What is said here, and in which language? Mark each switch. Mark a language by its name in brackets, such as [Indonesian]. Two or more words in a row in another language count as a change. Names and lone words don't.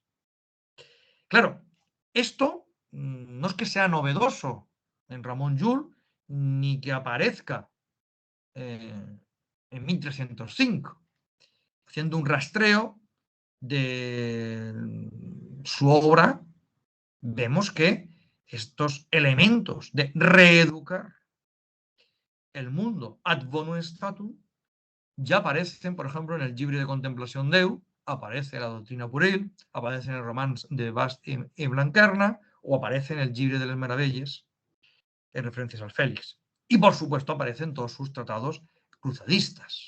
[Spanish] Claro, esto no es que sea novedoso en Ramon Llull, ni que aparezca en 1305, haciendo un rastreo de su obra, vemos que estos elementos de reeducar el mundo [Latin] ad bonum statum [Spanish] ya aparecen, por ejemplo, en el Llibre de Contemplación Deu, aparece la doctrina pueril, aparece en el Romans de Bast y Blanquerna, o aparece en el Llibre de les Meravelles, en referencias al Félix. Y, por supuesto, aparecen todos sus tratados cruzadistas.